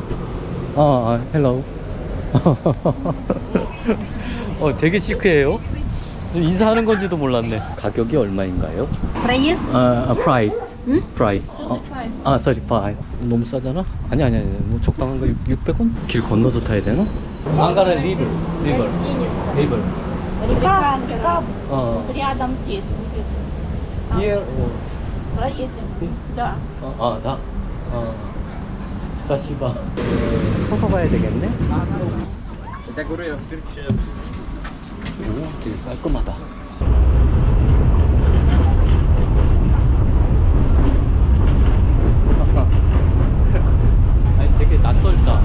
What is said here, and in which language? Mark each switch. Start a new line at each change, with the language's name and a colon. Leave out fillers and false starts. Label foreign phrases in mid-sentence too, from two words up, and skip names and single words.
Korean: 헬로우. 되게 시크해요. 인사하는 건지도 몰랐네. 가격이 얼마인가요?
Russian: Проезд
Korean: 프라이스. price. 35. 너무 싸잖아? 아니, 뭐 적당한 거 600원? 길 건너서 타야 되나? 안가라 리버.
Russian: Рядом здесь.
English: Here.
Russian: Проедем. Да. Да. Спасибо.
Korean: 서서 가야 되겠네? 오, 되게 깔끔하다. 아니, 되게 낯설다.